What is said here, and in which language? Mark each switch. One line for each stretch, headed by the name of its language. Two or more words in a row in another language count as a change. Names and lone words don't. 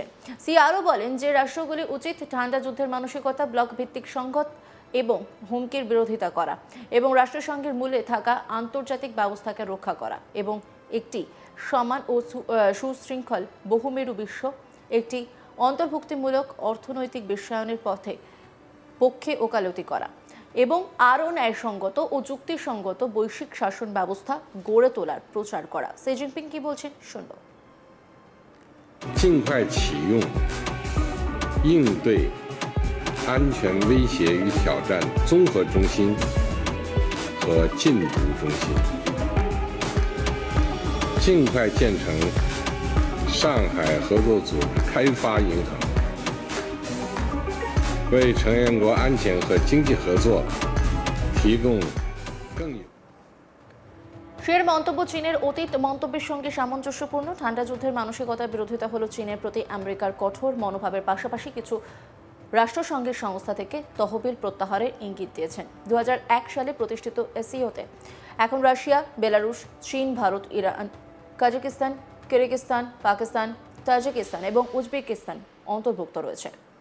Bangla: সি আরও বলেন যে রাষ্ট্রগুলি উচিত ঠান্ডা যুদ্ধের মানসিকতা, ব্লক ভিত্তিক সংঘাত এবং হুমকির বিরোধিতা করা এবং রাষ্ট্রসংঘের মূলে থাকা আন্তর্জাতিক ব্যবস্থাকে রক্ষা করা এবং একটি সমান ও সুশৃঙ্খল বহুমেরু বিশ্ব, একটি অন্তর্ভুক্তিমূলক অর্থনৈতিক বিশ্বায়নের পক্ষে ওকালতি করা এবং আরও ন্যায়সঙ্গত ও যুক্তিসঙ্গত বৈশ্বিক শাসন ব্যবস্থা গড়ে তোলার প্রচার করা। শি জিনপিং কি বলছেন শুনব।
Chinese: 尽快启用应对安全威胁与挑战综合中心和禁毒中心，尽快建成上海合作组织开发银行，为成员国安全和经济合作提供更有。
Bangla: শের মন্তব্য, চীনের অতীত মন্তব্যের সঙ্গে সামঞ্জস্যপূর্ণ। ঠান্ডা যুদ্ধের মানসিকতার বিরোধিতা হলো চীনের প্রতি আমেরিকার কঠোর মনোভাবের পাশাপাশি কিছু রাষ্ট্রসংঘের সংস্থা থেকে তহবিল প্রত্যাহারের ইঙ্গিত দিয়েছেন। 2001 সালে প্রতিষ্ঠিত এসসিওতে এখন রাশিয়া, বেলারুশ, চীন, ভারত, ইরান, কাজাকিস্তান, কিরগিজস্তান, পাকিস্তান, তাজিকিস্তান এবং উজবেকিস্তান অন্তর্ভুক্ত রয়েছে।